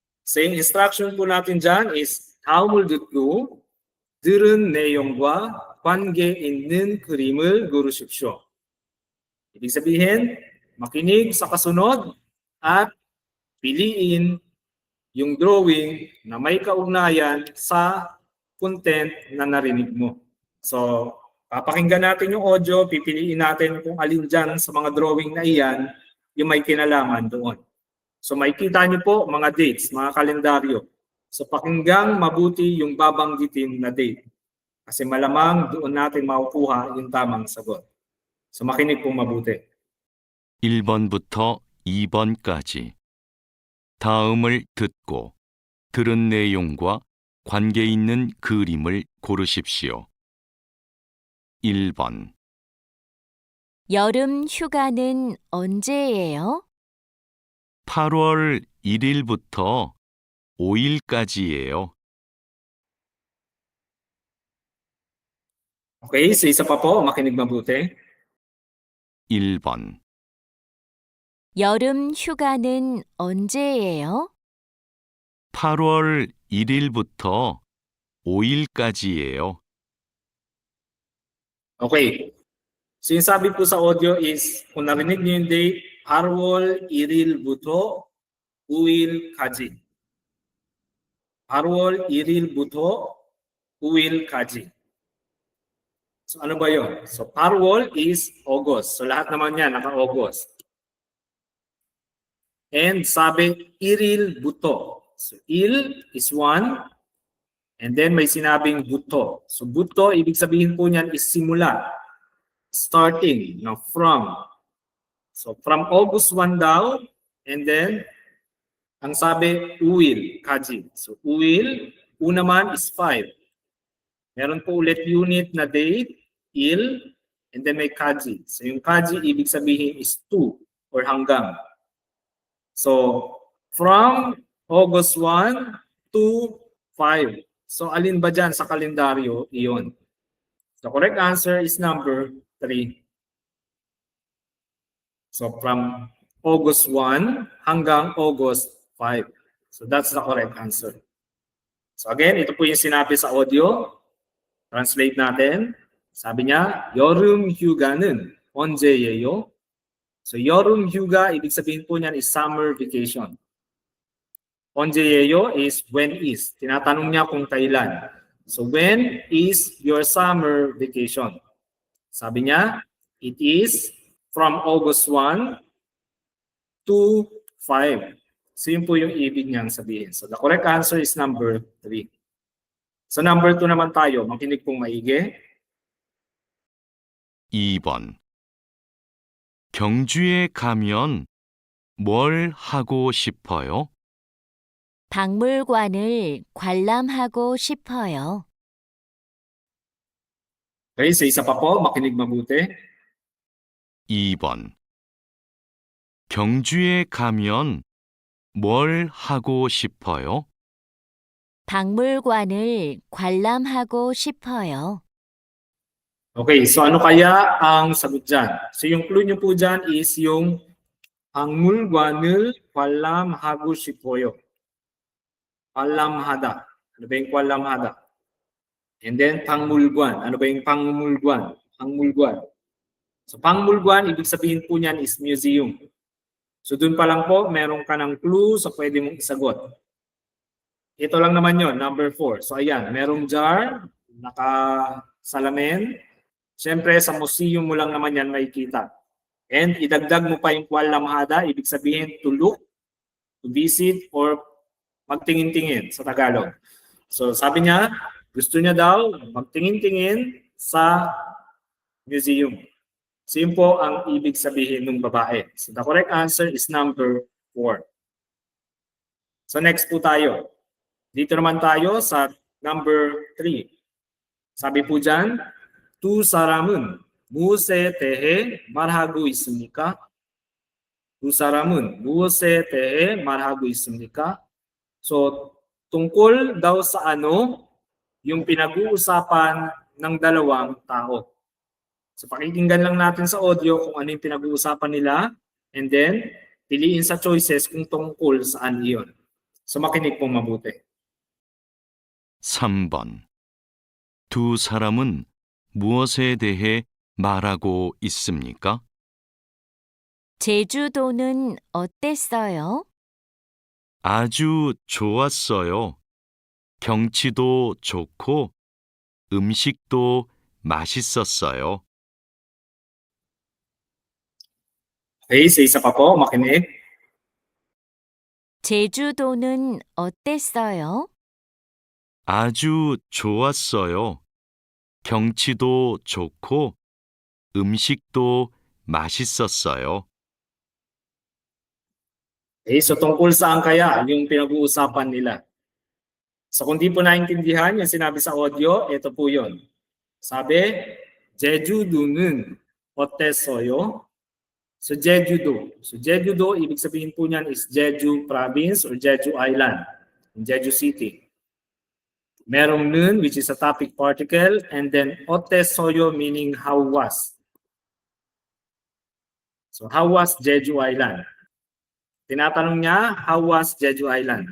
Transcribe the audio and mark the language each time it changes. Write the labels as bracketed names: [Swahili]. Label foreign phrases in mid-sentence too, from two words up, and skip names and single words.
[Filipino] So yung instruction po natin dyan is [Korean] 다음을 듣고 들은 내용과 관계 있는 그림을 고르십시오. [Filipino] Ibig sabihin, makinig sa kasunod at piliin yung drawing na may kaugnayan sa content na narinig mo. So, papakinggan natin yung audio, pipiliin natin kung alin dyan sa mga drawing na iyan yung may kinalaman doon. So, makikita niyo po mga dates, mga kalendaryo. So, pakinggang mabuti yung babanggitin na date. Kasi malamang doon natin makukuha yung tamang sagot. So, makinig pong mabuti. [Korean] 1번부터 2번까지 다음을 듣고 들은 내용과 관계 있는 그림을 고르십시오. 1번 여름 휴가는 언제예요? 8월 1일부터 5일까지예요. [Filipino] Okay, so isa pa po, makinig mabuti. [Korean] 1번 여름 휴가는 언제예요? 8월 1일부터 5일까지예요. [Filipino] Okay. So yung sabi po sa audio is, kung narinig niyo yung date, [Korean] 8월 1일부터 5일까지. 8월 1일부터 5일까지. [Filipino] So ano ba yun? [English] So 8월 is August. [Filipino] So lahat naman yan, naka-August. And sabi, [Korean] 1일부터. [English] So il is 1. And then [Filipino] may sinabing buto. So buto, ibig sabihin po niyan is simula. [English] Starting, no, from. So from August 1 daw, and then [Filipino] ang sabi, [English] uwil, kaji. [Filipino] So uwil, una man is 5. Meron po ulit unit na date, il, and then may kaji. So yung kaji, ibig sabihin is 2 or hanggang. [English] So from August 1 to 5. [Filipino] So alin ba dyan sa kalendaryo? Iyon. [English] The correct answer is number 3. So from August 1 hanggang August 5. So that's the correct answer. So again, [Filipino] ito po yung sinabi sa audio. Translate natin. Sabi niya, [Korean] 여름 휴가는 언제예요? So 여름 휴가, [Filipino] ibig sabihin po niyan is [English] summer vacation. 언제예요 is when is. [Filipino] Tinatanong niya kung kailan. [English] So when is your summer vacation? [Filipino] Sabi niya, [English] it is from August 1 to 5. [Filipino] So yun po yung ibig niyang sabihin. [English] So the correct answer is number 3. [Filipino] So number 2 naman tayo. Makinig pong maigi. [Korean] 2번 경주에 가면 뭘 하고 싶어요? 박물관을 관람하고 싶어요. [Filipino] Okay, so isa pa po. Makinig mabuti. [Korean] 2번 경주에 가면 뭘 하고 싶어요? 박물관을 관람하고 싶어요. [Filipino] Okay, so ano kaya ang sagot dyan? So yung clue nyo po dyan is yung [Korean] 박물관을 관람하고 싶어요. 관람하다. [Filipino] Ano ba yung 관람하다? [English] And then 박물관. [Filipino] Ano ba yung 박물관? 박물관. [Korean] So 박물관, [Filipino] ibig sabihin po niyan is museum. So dun pa lang po, meron ka ng clue sa pwede mong isagot. Ito lang naman yon, number 4. So ayan, merong jar, naka-salamin. Siyempre, sa museum mo lang naman yan makikita. And idagdag mo pa yung 관람하다, ibig sabihin [English] to look, to visit, or [Filipino] magtingin-tingin sa Tagalog. So sabi niya, gusto niya daw magtingin-tingin sa museum. So yun po ang ibig sabihin ng babae. [English] So the correct answer is number 4. [Filipino] So next po tayo. Dito naman tayo sa number 3. Sabi po dyan, [Korean] 두 사람은 무엇에 대해 말하고 있습니까? 두 사람은 무엇에 대해 말하고 있습니까? [Filipino] So, tungkol daw sa ano yung pinag-uusapan ng dalawang tao. So, pakikinggan lang natin sa audio kung ano yung pinag-uusapan nila [English] and then [Filipino] piliin sa choices kung tungkol saan iyon. So makinig pong mabuti. [Korean] 3번. 두 사람은 무엇에 대해 말하고 있습니까? 제주도는 어땠어요? 아주 좋았어요. 경치도 좋고 음식도 맛있었어요. [Filipino] Okay, sa isa pa po, makinig. [Korean] 제주도는 어땠어요? 아주 좋았어요. 경치도 좋고 음식도 맛있었어요. [Filipino] Okay, so tungkol saan kaya yung pinag-uusapan nila? So kung di po naintindihan yung sinabi sa audio, ito po yun. Sabi, [Korean] 제주도는 어땠어요? [English] So Jeju-do. So Jeju-do, [Filipino] ibig sabihin po niyan is [English] Jeju Province or Jeju Island in Jeju City. [Filipino] Merong nun, [English] which is a topic particle, and then 어땠어요 meaning how was. So how was Jeju Island? [Filipino] Tinatanong niya, [English] how was Jeju Island?